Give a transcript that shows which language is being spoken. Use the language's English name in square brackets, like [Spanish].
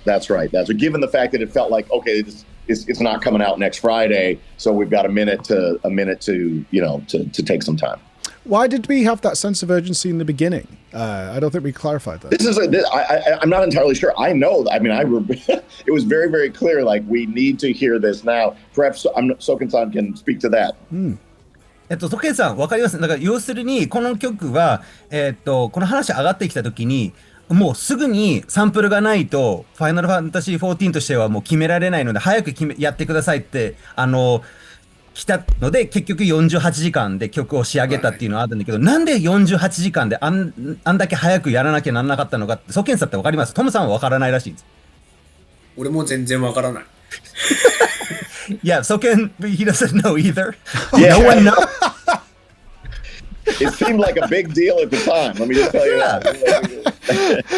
[English] Given the fact that it felt like, okay, it's not coming out next Friday, so we've got a minute to to take some time. Why did we have that sense of urgency in the beginning? I don't think we clarified that. I'm not entirely sure. I know. I mean, it was very, very clear. Like, we need to hear this now. Perhaps Soken-san can speak to that. [Japanese] ソケンさん、わかります。だから要するにこの曲はこの話上がってきたときに。もうすぐにサンプルがないとファイナルファンタジー14としてはもう決められないので早くやってくださいって来たので結局48時間で曲を仕上げたっていうのはあるんだけど、なんで48時間であんだけ早くやらなきゃなんなかったのかってソケンさんってわかります？トムさんはわからないらしいんです。俺も全然わからない。 [English] Yeah, Soken, he doesn't know either. Yeah. No one knows. It seemed like a big deal at the time. Let me just tell you that.